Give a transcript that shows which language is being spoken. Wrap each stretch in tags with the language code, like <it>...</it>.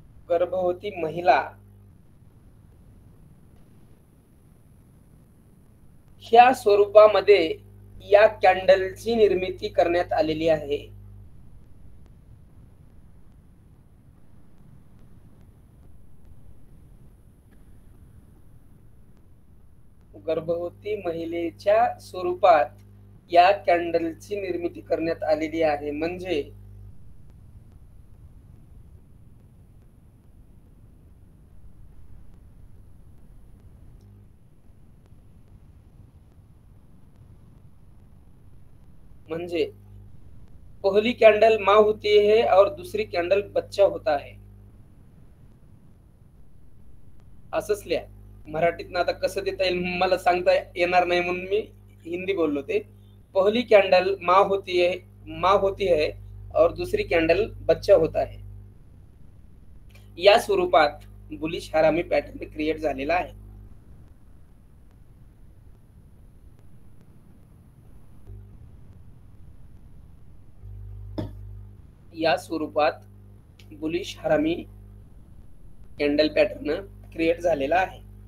<mr>गर्भवती महिला ह्या स्वरूपामध्ये या कॅन्डलची निर्मिती करण्यात आलेली आहे. गर्भवती महिलेच्या स्वरूपात या कॅन्डलची निर्मिती करण्यात आलेली आहे.</mr> <hi>म्हणजे पहली कैंडल माँ होती है और दूसरी कैंडल बच्चा होता है.</hi> <mr>असंच लिहा. मराठीत आता कसं देता येईल मला सांगता येणार नाही म्हणून मी हिंदी बोललो.</mr> <hi>ते पहली कैंडल माँ होती है और दूसरी कैंडल बच्चा होता है.</hi> <mr>या स्वरूपात बुलिश हरामी पॅटर्न क्रिएट झालेला आहे. या स्वरूपात बुलिश हरामी कॅन्डल पॅटर्न क्रिएट झालेला आहे.</mr>